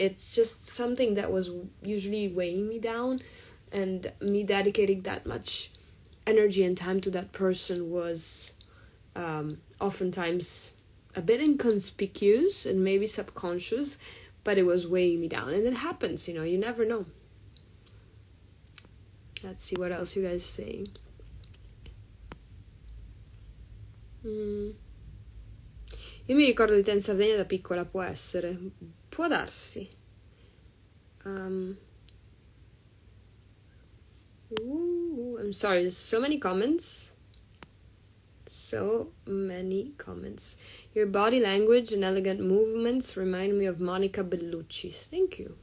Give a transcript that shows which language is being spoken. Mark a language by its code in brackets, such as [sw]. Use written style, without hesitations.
[en] It's just something that was usually weighing me down, and me dedicating that much energy and time to that person was oftentimes a bit inconspicuous and maybe subconscious, but it was weighing me down. And it happens, you never know. Let's see what else you guys are saying. [it] Io mi ricordo di te in Sardegna da piccola, può essere, può darsi. [en] I'm sorry, there's so many comments. So many comments. Your body language and elegant movements remind me of Monica Bellucci. Thank you.